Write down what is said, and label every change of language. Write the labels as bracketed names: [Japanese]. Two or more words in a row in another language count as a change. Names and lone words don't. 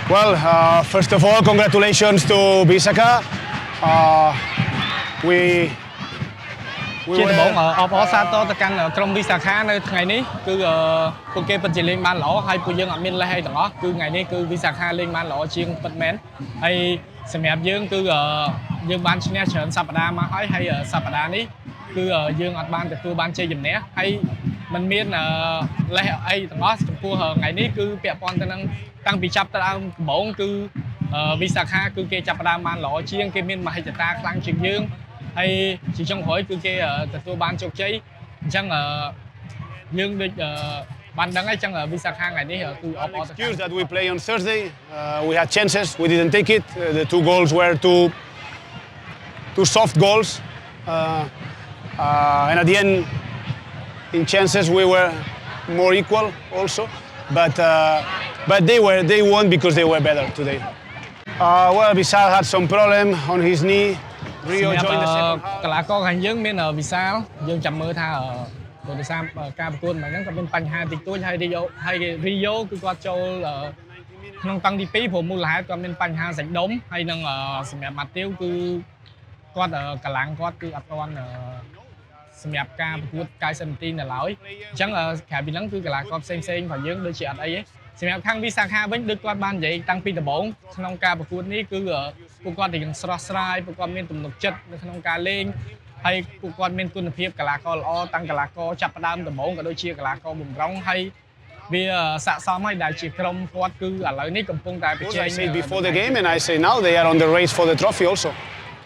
[English] Well, first of all, congratulations to Bisaka. We [Khmer] ជាដំបូងអបអរសាទរទៅកាន់ក្រុមវិសាខានៅថ្ងៃនេះគឺពួកគេពិតជាលេងបានល្អហើយពួកយើងអត់មានលេសអីទាំងអស់គឺថ្ងៃ នេះគឺវិសាខាលេងបានល្អជាងពិតមែនហើយសម្រាប់យើងគឺយើងបានឈ្នះច្រើនសប្តាហ៍មកហើយសប្តាហ៍នេះគឺយើងអត់បានទទួលបានជ័យជំនះហើយมันមានលេសអីទាំងអស់ចំពោះថ្ងៃនេះគឺពាក់ព័ន្ធទៅនឹងតាំងពីចាប់ដើមដំបូងគឺវិសាខាគឺគេចាប់ដើមបានល្អជាងគេមានមហិច្ឆតាខ្លាំងជាងយើងហើយជាចុងក្រោយគឺគេទទួលបានជោគជ័យអញ្ចឹងយើងដូចបានដឹងហើយអញ្ចឹងវិសាខាថ្ងៃនេះគឺអបអរសាទរ [English] excuse that we play on Thursday. We had chances, we didn't take it. The two goals were two soft goals. And at the end, in chances we were more equal also. But they won because they were better today. Well, Visal had some problem on his knee. Rio joined the second half. [Khmer] កីឡាករខាងយើងមានវិសាលយើងចាំមើលថាព្រោះដោយសារការប្រកួតហ្នឹងក៏មានបញ្ហាតិចតួចហើយរីយ៉ូគឺគាត់ចូលក្នុងតង់ទី 2ព្រោះមូលហេតុគាត់មានបញ្ហាសាច់ដុំហើយនឹងសម្រាប់ម៉ាទីវគឺគាត់កម្លាំងគាត់គឺអត់ទាន់សម្រាប់ការប្រកួត90នាទីនៅឡើយអញ្ចឹងក្រៅពីហ្នឹងគឺកីឡាករផ្សេងរបស់យើងដូចជាអត់អីទេសម្រាប់ខាងវិសាខាវិញដូចគាត់បាននិយាយតាំងពីដំបូងក្នុងការប្រកួតនេះគឺពួកគាត់រៀងស្រស់ស្រាយពួកគាត់មានទំនុកចិត្តនៅក្នុងការលេងហើយពួកគាត់មានគុណភាពកីឡាករល្អតាំងកីឡាករចាប់ផ្ដើមដំបូងក៏ដូចជាកីឡាករបំរុងហើយវាស័ក្តិសមហើយដែលជាក្រុមគាត់គឺឥឡូវនេះកំពុងតែប្រជែង [English] I said before the game and I say now they are on the race for the trophy also.